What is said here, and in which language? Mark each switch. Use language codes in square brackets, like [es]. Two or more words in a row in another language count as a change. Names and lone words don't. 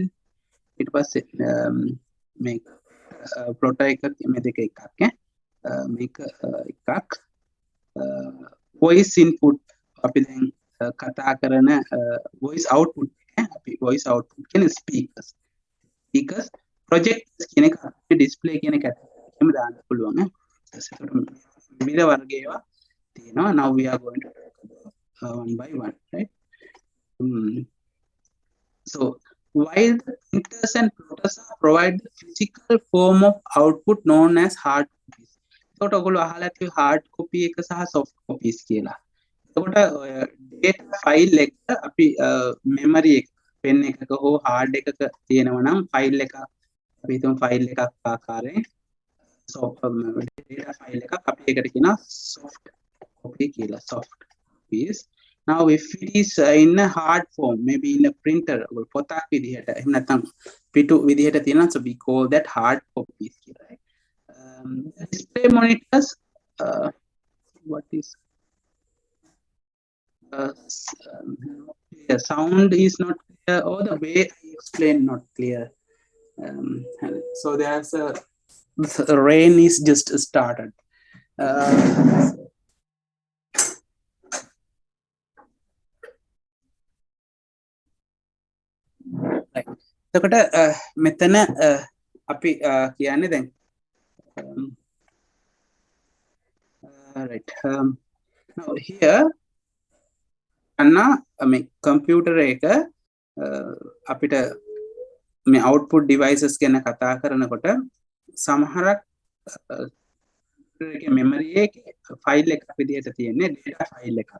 [si] ඊට පස්සේ මේක plotter එක මේ දෙක එකක් මේක එකක් [en] voice input [si] අපි දැන් කතා කරන [en] voice output [si] අපි [en] voice output [si] කියන [en] speakers projectors [si] කියන එක display කියන එක එහෙම දාන්න පුළුවන් විවිධ වර්ග ඒවා තියෙනවා. [en] Now we are going to talk about one by one right. So while the printers and plotters provide the physical form of output known as hard copies. [si] එතකොට ඔයගොල්ලෝ අහලා තියෙන [en] hard copy [si] එක සහ [en] soft copies [si] කියලා. එතකොට [en] data file [si] එක අපි memory එක pen එකක හෝ hard එකක තියෙනවා නම් file එක අපි හිතමු file එකක් ආකාරයෙන් [en] soft data file [si] එකක් අපි ඒකට කියනවා [en] soft copy [si] කියලා [en] soft copies. Now if it is in a hard form maybe in a printer [si] පොතක් විදිහට එහෙම නැත්නම් පිටු විදිහට තියෙනවා [en] so we call that hard copies කියලා right. Display monitors what is the sound is not clear or the way I explain not clear. So there's the rain is just started. [si] එතකොට මෙතන අපි කියන්නේ දැන් [en] right now here [si] අන්න මේ computer එක අපිට මේ [en] output devices [si] ගැන කතා කරනකොට සමහරක් memory එකේ file එකක් විදිහට තියෙන්නේ [en] data file [si] එකක්.